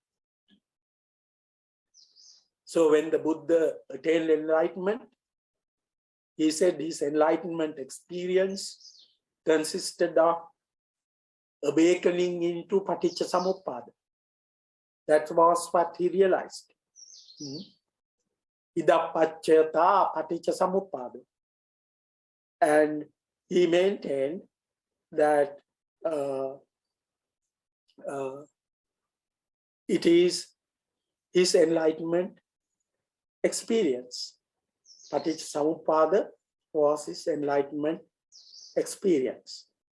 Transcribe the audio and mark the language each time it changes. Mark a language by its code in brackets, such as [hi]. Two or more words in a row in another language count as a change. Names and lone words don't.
[en] So when the Buddha attained enlightenment, he said his enlightenment experience consisted of awakening into [pi] paticca samuppada. [en] That was what he realized. [pi] Ida paccayata paticca samuppada. [en] And he maintained that it is his enlightenment experience. Paticcasamuppada was his enlightenment experience.